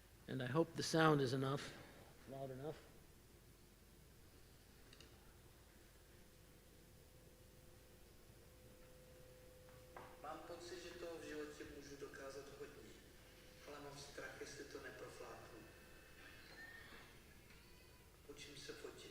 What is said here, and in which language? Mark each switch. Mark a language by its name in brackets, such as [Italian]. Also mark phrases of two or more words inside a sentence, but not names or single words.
[English] And I hope the sound is enough, loud enough. [Czech] Mám pocit, že toho v životě můžu dokázat hodně, ale mám strach, jestli to neprofláknu. Učím se fotit.